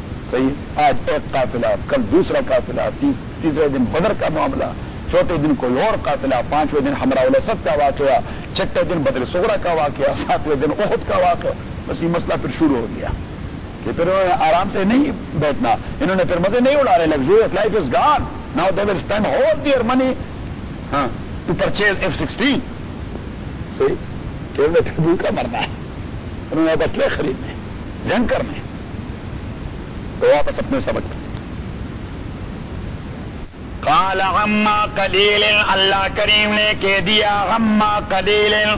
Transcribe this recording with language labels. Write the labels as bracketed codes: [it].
[ur] صحیح، آج ایک قافلہ، کل دوسرا قافلہ، تیسرے دن بدر کا معاملہ، چوتھے دن کوئی اور قافلہ، پانچویں دن حمراء الاسد کا واقعہ، چھٹے دن بدر صغرا کا واقعہ، ساتویں دن احد کا واقعہ. بس یہ مسئلہ پھر شروع ہو گیا کہ پھر انہوں نے آرام سے نہیں بیٹھنا، انہوں نے پھر مزے نہیں اڑا رہے. [en] Luxurious life is gone now, they will spend whole their money to purchase F-16. [ur] صحیح، کہ انہیں پھر بھوکا مرنا ہے، انہوں نے بس لے خریدنے جنگ کرنے. تو واپس اپنے سبق. [ar] قال غما قليل، [ur] اللہ کریم نے کہہ دیا غما قليل،